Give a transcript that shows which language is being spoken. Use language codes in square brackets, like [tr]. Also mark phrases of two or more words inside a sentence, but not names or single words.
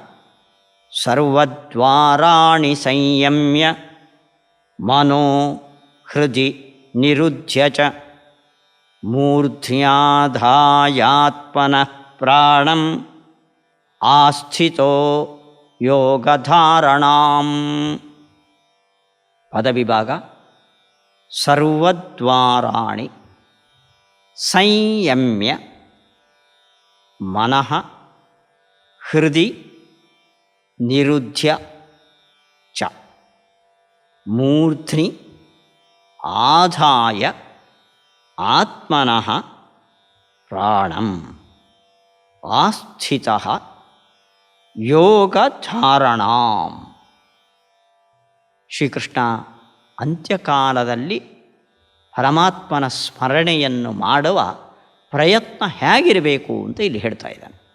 [sa] ಸರ್ವದ್ವಾರಾಣಿ ಸಂಯಮ್ಯ ಮನೋ ಹೃದಿ ನಿರುಧ್ಯ ಚ ಮೂರ್ಧ್ಯಾಧಾಯಾತ್ಮನಃ ಪ್ರಾಣಂ ಆಸ್ಥಿತೋ ಯೋಗಧಾರಣಾಂ. ಪದವಿಭಾಗ. ಸರ್ವದ್ವಾರಾಣಿ ಸಂಯಮ್ಯ ಮನಃ ಹೃದಿ ನಿರುಧ್ಯ ಚ ಮೂರ್ಧ್ನಿ ಆಧಾಯ ಆತ್ಮನಃ ಪ್ರಾಣಂ ಆಸ್ಥಿತಃ ಯೋಗಧಾರಣಾಂ. [kn] ಶ್ರೀಕೃಷ್ಣ ಅಂತ್ಯಕಾಲದಲ್ಲಿ ಪರಮಾತ್ಮನ ಸ್ಮರಣೆಯನ್ನು ಮಾಡುವ ಪ್ರಯತ್ನ ಹೇಗಿರಬೇಕು ಅಂತ ಇಲ್ಲಿ ಹೇಳ್ತಾ ಇದ್ದಾನೆ.